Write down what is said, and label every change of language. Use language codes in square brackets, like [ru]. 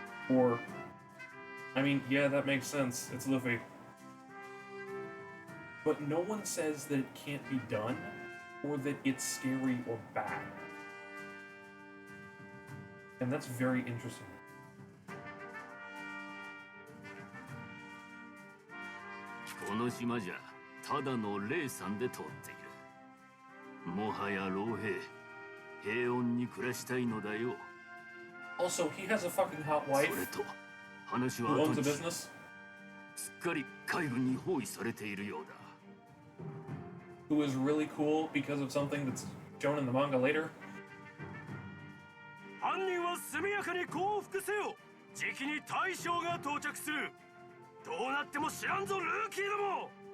[en] Or, I mean, yeah, that makes sense. It's Luffy. But no one says that it can't be done, or that it's scary or bad. And that's very interesting. [ja] この島じゃただの霊さんで通っている。もはや老兵、平穏に暮らしたいのだよ。 [en] Also, he has a fucking hot wife [ja] それと話は [en] who [ja] 後 [en] owns a [ja] にし [en] business. [ja] すっかり海軍に包囲されているようだ。 [en] Who is really cool because of something that's shown in the manga later. [ja] 犯人は速やかに降伏せよ。じきに大将が到着する。どうなっても知らんぞルーキーども。